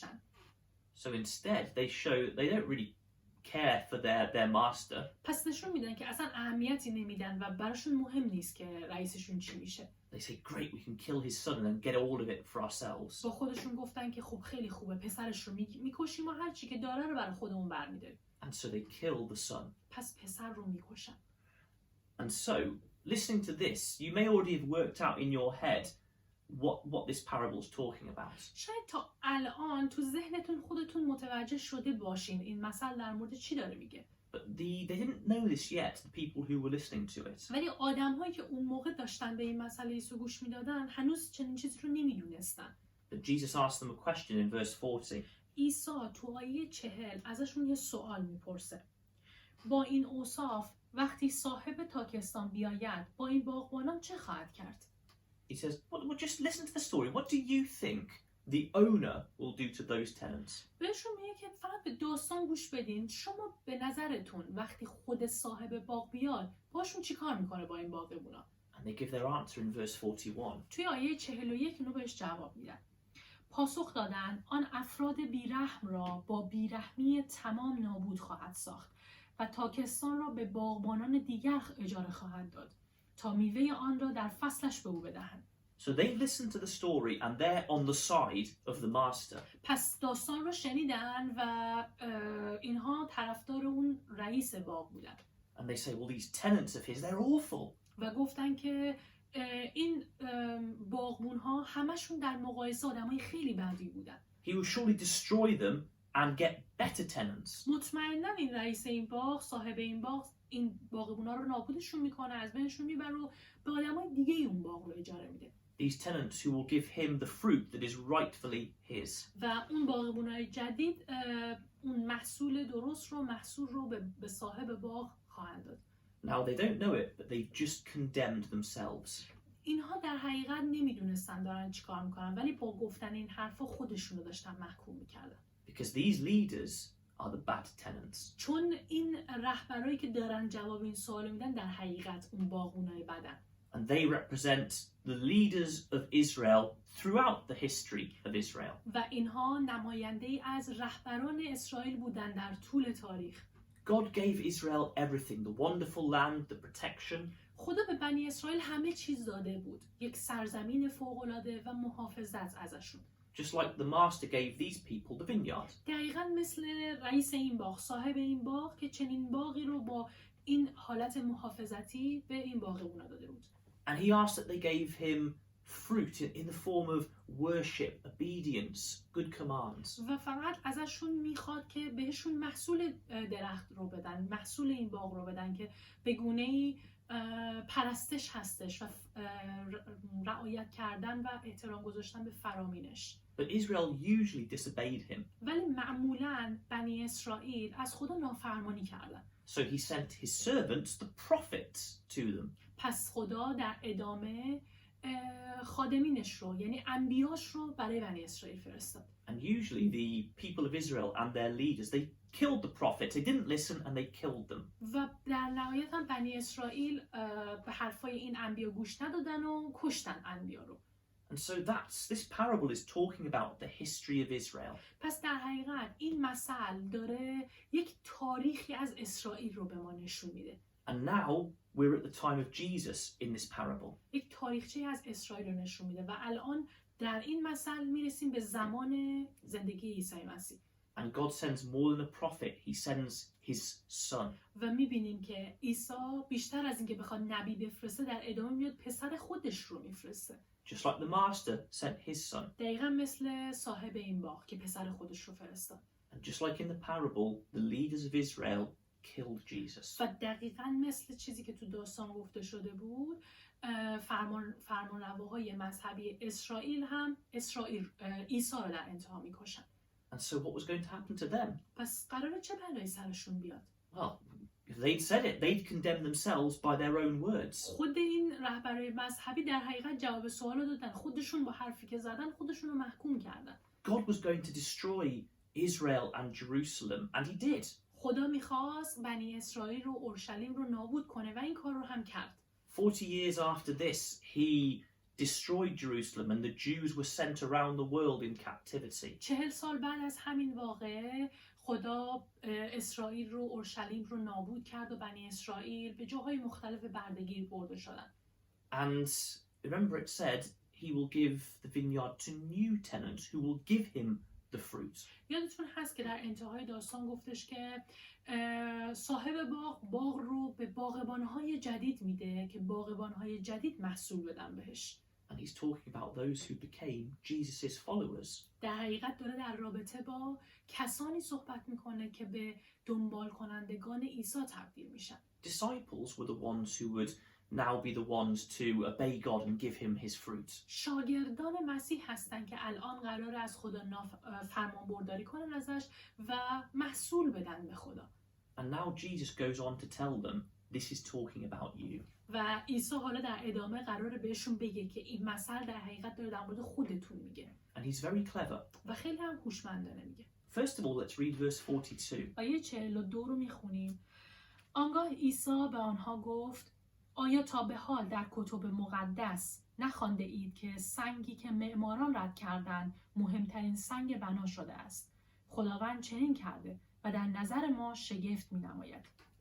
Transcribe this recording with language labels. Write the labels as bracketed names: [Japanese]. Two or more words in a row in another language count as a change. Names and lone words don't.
[English] So instead they show that they don't really care for their master. [Persian] پس نشون میدن که اصلا اهمیتی نمیدن و براشون مهم نیست که رئیسشون چی میشه. [English] They say, great, we can kill his son and get all of it for ourselves. [Persian] با خودشون گفتن که خب خیلی خوبه، پسرش رو میکشیم و هر چی که داره رو برای خودمون برمی‌داریم. [English] And so they kill the son. [Persian] پس پسر رو میکشن. [English] And so, listening to this, you may already have worked out in your head what this parable is talking about. [Persian] شاید تا الان تو ذهنتون خودتون متوجه شده باشین این مثل در مورد چی داره میگه. [English] But they didn't know this yet, the people who were listening to it. [Persian] ولی آدم‌هایی که اون موقع داشتن به این مسئله عیسی گوش میدادن هنوز چنین چیزی رو نمیدونستن. [English] But Jesus asked them a question in verse 40. [Persian] عیسی تو آیه 40 ازشون یه سوال میپرسه. با این اوصاف وقتی صاحب تاکستان بیاید با این باغبانان چه خواهد کرد؟ [English] He says, well, just listen to the story. What do you think the owner will do to those tenants? [Persian] بهشون میگه که فقط به داستان گوش بدین. شما به نظرتون وقتی خود صاحب باغ بیاد باشون چی کار میکنه با این باغبونا؟ [English] And they give their answer in verse 41. [Persian] توی آیه 41 اینو بهش جواب میدن. پاسخ دادن آن افراد بیرحم را با بیرحمی تمام نابود خواهد ساخت و تاکستان را به باغبانان دیگر اجاره خواهد داد تا میوه آن را در فصلش به او بدهند. [English] So they listened to the story and they're on the side of the master. [Persian] پس داستان رو شنیدن و اینها طرفدار اون رئیس باغ بودن. [English] And they say, well, these tenants of his, they're awful. [Persian] و گفتن که این باغبون ها همشون در مقایسه آدمای خیلی بدی بودن. [English] He will surely destroy them and get better tenants. [Persian] مطمئنا این رئیس این باغ، صاحب این باغ، این باغبون ها رو نابودشون میکنه، از بینشون میبره و به آدمای دیگه اون باغ رو اجاره میده. [English] These tenants who will give him the fruit that is rightfully his. [Persian] و اون باغبونای جدید اون محصول درست رو، محصول رو به صاحب باغ خواهند داد. [English] Now they don't know it, but they've just condemned themselves. [Persian] اینها در حقیقت نمیدونستن دارن چیکار میکنن، ولی با گفتن این حرفا خودشون رو داشتن محکوم میکردن. [English] Because these leaders are the bad tenants. [Persian] چون این رهبرایی که دارن جواب این سوالو میدن در حقیقت اون باغبونای بدن. [English] And they represent the leaders of Israel throughout the history of Israel. [Persian] و اینها نماینده از رهبران اسرائیل بودن در طول تاریخ. [English] God gave Israel everything, the wonderful land, the protection. [Persian] خدا به بنی اسرائیل همه چیز داده بود. یک سرزمین فوق‌العاده و محافظت ازشون. [English] Just like the master gave these people the vineyard. [Persian] دقیقاً مثل رئیس این باغ، صاحب این باغ که چنین باغی رو با این حالت محافظتی به این باغبونا داده بود. [English] And he asked that they gave him fruit in the form of worship, obedience, good commands. [Persian] و فقط ازشون میخواد که بهشون محصول درخت رو بدن، محصول این باغ رو بدن که به گونه‌ای پرستش هستش و رعایت کردن و احترام گذاشتن به فرامینش. [English] But Israel usually disobeyed him. [Persian] ولی معمولاً بنی اسرائیل از خدا نافرمانی کردن. [English] So he sent his servants, the prophets, to them. [Persian] پس خدا در ادامه خادمینش رو یعنی انبیاش رو برای بنی اسرائیل فرستاد. [English] And usually the people of Israel and their leaders, they killed the prophets. They didn't listen and they killed them. [Persian] و در نهایت هم بنی اسرائیل به حرفای این انبیا گوش ندادن و کشتن انبیا رو. [English] And so this parable is talking about the history of Israel. [Persian] پس در حقیقت این مثل داره یک تاریخی از اسرائیل رو به ما نشون میده. [English] And now we're at the time of Jesus in this parable. [Persian] یک تاریخچه از اسرائیل رو نشون میده و الان در این مثل میرسیم به زمان زندگی عیسی مسیح. [English] And God sends more than a prophet. He sends his son. [Persian] و میبینیم که عیسی بیشتر از اینکه بخواد نبی بفرسته در ادامه میاد پسر خودش رو میفرسته. [English] Just like the master sent his son. [Persian] دقیقا مثل صاحب این باغ که پسر خودش رو فرستاد. [English] And just like in the parable, the leaders of Israel killed Jesus. [Persian] و دقیقا مثل چیزی که تو داستان گفته شده بود، فرمانرواهای مذهبی اسرائیل هم عیسی رو در انتها میکشن. [English] And so what was going to happen to them? [Persian] پس قراره چه بلایی سرشون بیاد؟ [English] Well, if they'd said it, they'd condemn themselves by their own words. [Persian] خود این رهبرای مذهبی در حقیقت جواب سوالو دادن. خودشون با حرفی که زدن خودشون رو محکوم کردن. [English] God was going to destroy Israel and Jerusalem, and he did. [Persian] خدا میخواست بنی اسرائیل رو اورشلیم رو نابود کنه و این کار رو هم کرد. [English] 40 years after this, he destroyed Jerusalem and the Jews were sent around the world in captivity. [Persian] 40 سال بعد از همین واقعه خدا اسرائیل رو، اورشلیم رو نابود کرد و بنی اسرائیل به جاهای مختلف بردگیر برده شدن. [English] And remember it said he will give the vineyard to new tenants who will give him the fruit. [Persian] یادتون هست که در انتهای داستان گفتش که صاحب باغ رو به باغبانهای جدید میده که باغبانهای جدید محصول بدن بهش. [English] And he's talking about those who became Jesus' followers. [Persian] در حقیقت داره در رابطه با کسانی صحبت میکنه که به دنبال کنندگان عیسی تبدیل میشن. [English] Disciples were the ones who would now be the ones to obey God and give him his fruit. [Persian] شاگردان مسیح هستن که الان قراره از خدا فرمان برداری کنن ازش و محصول بدن به خدا. [English] And now Jesus goes on to tell them, this is talking about you. [Persian] و عیسی حالا در ادامه قراره بهشون بگه که این مثل در حقیقت داره در مورد خودتون میگه. [English] And he's very clever. [Persian] و خیلی هم هوشمندانه میگه. [English] First of all, let's read verse 42. [Persian] آیه 42 رو میخونیم. آنگاه عیسی به آنها گفت: آیا تا به حال در کتب مقدس نخوانده اید که سنگی که معماران رد کردند مهمترین سنگ بنا شده است؟ خداوند چنین کرده و در نظر ما شگفت می‌نماید.